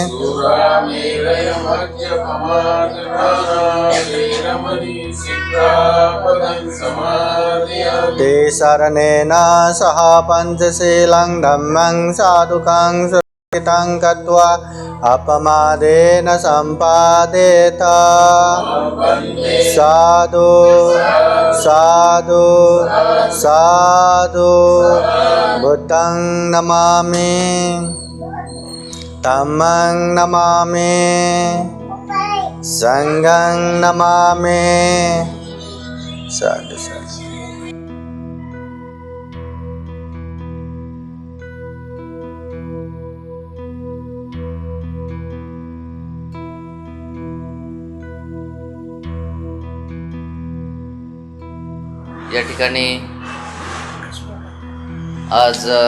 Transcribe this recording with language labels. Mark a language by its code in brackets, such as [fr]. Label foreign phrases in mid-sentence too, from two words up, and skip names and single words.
[pi] तेसरणेन सह पञ्चशीलं धम्मं साधुकं सुरक्षितं कृत्वा अपमादेन सम्पादेत साधु साधु साधु बुद्धं नमामि धम्मं नमामि संघं नमामि साधु साधु [mr] या ठिकाणी आज